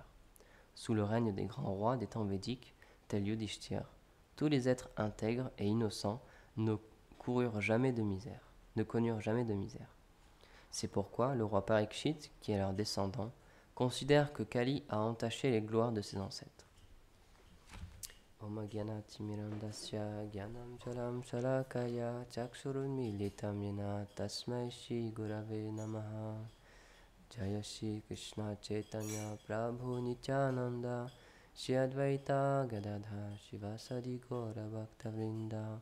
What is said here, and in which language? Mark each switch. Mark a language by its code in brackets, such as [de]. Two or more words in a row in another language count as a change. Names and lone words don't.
[fr] Sous le règne des grands rois des temps védiques, tels Yudhishthir, tous les êtres intègres et innocents ne connurent jamais de misère. C'est pourquoi le roi Parikshit, qui est leur descendant, considère que Kali a entaché les gloires de ses ancêtres. [sa] Om Gyanatimirandasya Gyanam Chalam Shalakaya Chakshurun Militam Yena Tasmai Shri Gurave Namaha. Jaya Shri Krishna Chaitanya Prabhu Nityananda Shri Advaita Gadadha Shivasadi Gaura Bhaktavrinda.